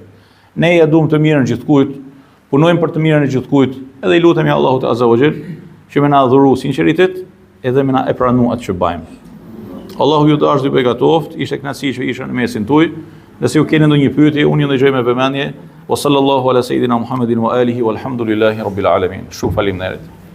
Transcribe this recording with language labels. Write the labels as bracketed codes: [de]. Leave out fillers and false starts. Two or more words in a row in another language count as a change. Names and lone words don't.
[sq] Ne ja duam të mirën gjithkujt, punojmë për të mirën e gjithkujt, edhe i lutemi Allahut [ar] عز وجل [sq] që më na dhuroj sinqeritet edhe më na e pranu atë që bëjmë. Allahu ju dashur dhe begatoft, ishte kënaqësi që isha në mesin tuaj. Nëse ju keni ndonjë pyetje, unë ju ndëgjoj me vëmendje. [ar] وصلى الله على سيدنا محمد وآله والحمد لله رب العالمين. [sq] Shumë faleminderit.